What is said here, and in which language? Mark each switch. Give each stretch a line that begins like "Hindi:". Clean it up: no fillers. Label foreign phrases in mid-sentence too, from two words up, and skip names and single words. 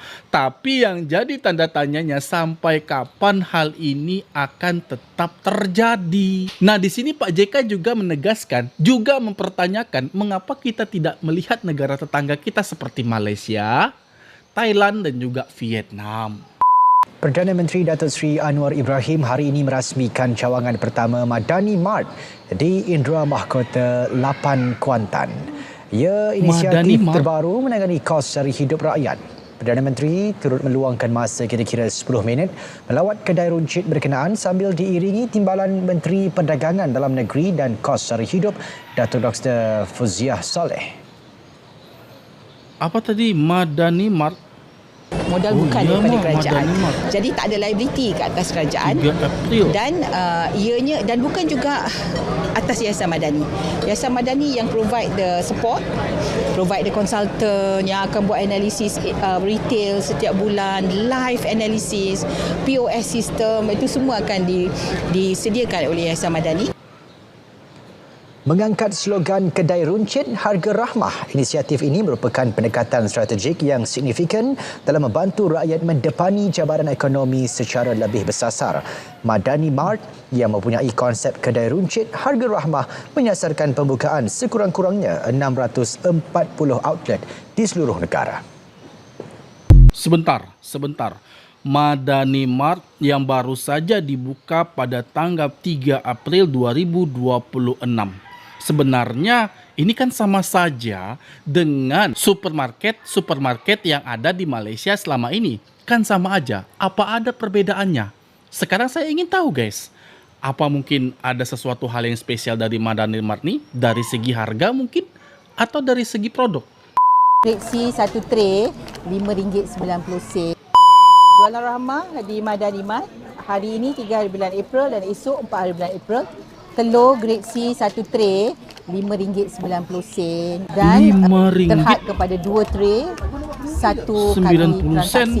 Indonesian: Tapi yang jadi tanda tanyanya, sampai kapan hal ini akan tetap terjadi. Nah, di sini Pak JK juga menegaskan, juga mempertanyakan mengapa kita tidak melihat negara tetangga kita seperti Malaysia, Thailand, dan juga Vietnam.
Malay: Perdana Menteri Datuk Seri Anwar Ibrahim hari ini merasmikan cawangan pertama Madani Mart di Indra Mahkota 8 Kuantan. Ia inisiatif terbaru menangani kos sara hidup rakyat. Perdana Menteri turut meluangkan masa kira-kira 10 minit melawat kedai runcit berkenaan sambil diiringi Timbalan Menteri Perdagangan Dalam Negeri dan Kos Sara Hidup Datuk Dr. Fuziah Saleh. Apa tadi Madani Mart? Modal bukan daripada kerajaan. Jadi tak ada liability ke atas kerajaan. Dan ianya dan bukan juga atas Yayasan Madani. Yayasan Madani yang
English: provide the support, provide the consultant
Malay: yang akan buat analisis retail setiap bulan,
English: live analysis, POS system,
Malay: itu semua akan disediakan oleh Yayasan Madani. Mengangkat slogan Kedai Runcit Harga Rahmah, inisiatif ini merupakan pendekatan strategik yang signifikan dalam membantu rakyat mendepani cabaran ekonomi secara lebih bersasar. Madani Mart yang mempunyai konsep Kedai Runcit Harga Rahmah menyasarkan pembukaan sekurang-kurangnya 640 outlet di seluruh negara.
Indonesian: Sebentar. Madani Mart yang baru saja dibuka pada tanggal 3 April 2026. Sebenarnya ini kan sama saja dengan supermarket yang ada di Malaysia selama ini. Kan sama aja. Apa ada perbedaannya? Sekarang saya ingin tahu guys. Apa mungkin ada sesuatu hal yang spesial dari Madani Mart nih? Dari segi harga mungkin? Atau dari segi produk?
Malay: Reksi 1 tray RM5.90. Jualan rahmah di Madani Mart hari ini 3 hari bulan April dan esok 4 hari bulan April. Telur grade C 1 tray RM5.90 dan terhad kepada 2 tray 1 kali transaksi.